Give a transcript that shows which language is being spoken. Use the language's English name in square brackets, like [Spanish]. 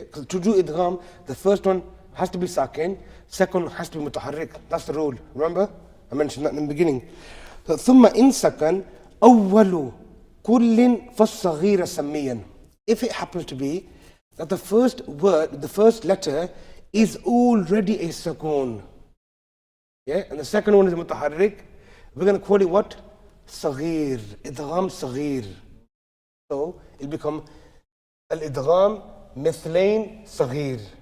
[English] Because to do idgham, the first one has to be sakin, second has to be mutaharrik. That's the rule. Remember? I mentioned that in the beginning. So, [Arabic] ثم [English] in second, [Arabic] أول كل فالصغير سميا. [English] If it happens to be that the first word, the first letter is already a sakun. Yeah? And the second one is mutaharrik. We're going to call it what? Saghir. Idgham saghir. So it'll become al-idgham mithlain saghir.